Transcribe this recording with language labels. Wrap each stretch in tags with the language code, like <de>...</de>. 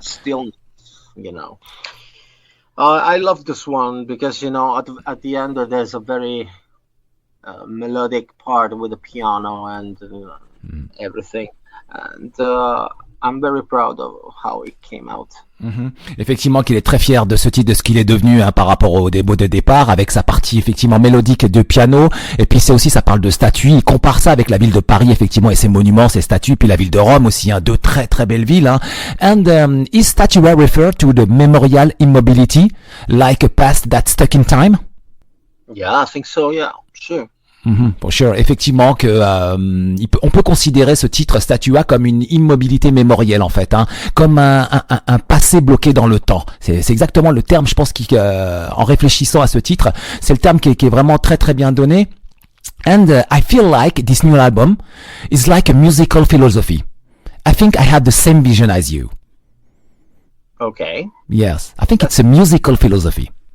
<en>stillness? You know, I love this one because at the end there's a very melodic part with the piano and everything, and I'm very proud of how it came out.</en> <fr>Effectivement, qu'il est très fier de ce titre, de ce qu'il est devenu par rapport au démo de départ, avec sa partie effectivement mélodique de piano. Et puis c'est aussi, ça parle de statues. Il compare ça avec la ville de Paris effectivement et ses monuments, ses statues, puis la ville de Rome aussi, deux très très belles villes.</fr> <en>And is Statua refer to the memorial immobility, like a past that's stuck in time? Yeah, I think so. Yeah, sure. For sure.</en> <fr>Effectivement que on peut considérer ce titre Statua comme une immobilité mémorielle en fait, comme un passé bloqué dans le temps. C'est exactement le terme, je pense, en réfléchissant à ce titre, c'est le terme qui est vraiment très très bien donné.</fr> <en>And I feel like this new album is like a musical philosophy. I think I had the same vision as you. Okay. Yes, I think it's a musical philosophy.</en>